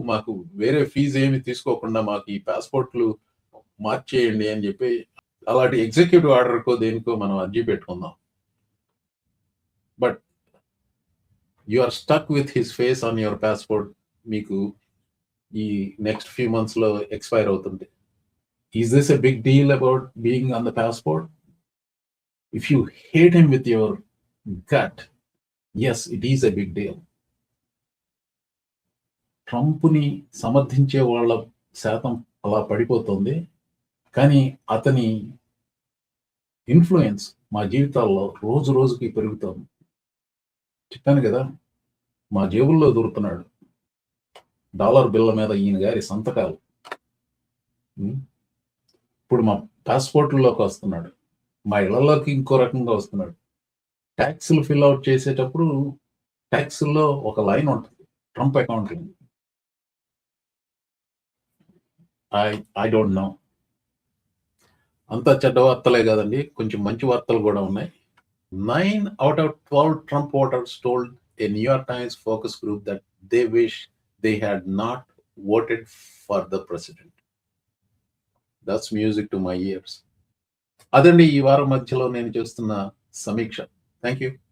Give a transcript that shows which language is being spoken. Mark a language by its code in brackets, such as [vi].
[te] మాకు వేరే ఫీజేమి తీసుకోకుండా మాకు ఈ పాస్‌పోర్ట్‌లు మార్చేయండి అని చెప్పి, అలాంటి ఎగ్జిక్యూటివ్ ఆర్డర్‌కో దేనికో మనం అర్జీ పెట్టుకుందాం. [en] But you are stuck with his face on your passport. మీకు ఈ next few మంత్స్‌లో expire అవుతుంది. Is this a big deal about being on the passport? If you hate him with your gut, yes, it is a big deal. [te] ట్రంప్‌ని సమర్థించే వాళ్ళ శాతం అలా పడిపోతుంది. కానీ అతని ఇన్‌ఫ్లూయెన్స్ మా జీవితాల్లో రోజు రోజుకి పెరుగుతోంది. చెప్పాను గదా! మా జేబుల్లో దూరుతున్నాడు. డాలర్ బిళ్ళ మీద ఈయన గారి సంతకాలు. ఇప్పుడు మా పాస్‌పోర్ట్‌ల్లోకి వస్తున్నాడు. మా ఇళ్లలోకి ఇంకో రకంగా వస్తున్నాడు. టాక్స్‌లు ఫిల్ ఔట్ చేసేటప్పుడు టాక్స్‌ల్లో ఒక లైన్ ఉంటుంది. Trump account link. [en] I don't know. [te] అంతా చెడ్డ వార్తలే కాదండి. కొంచెం మంచి వార్తలు కూడా ఉన్నాయి. [en] 9 out of 12 Trump voters told a New York Times focus group that they wish they had not voted for the president. That's music to my ears. [te] అదండి ఈ వారం మధ్యలో నేను చేస్తున్న సమీక్ష. Thank you.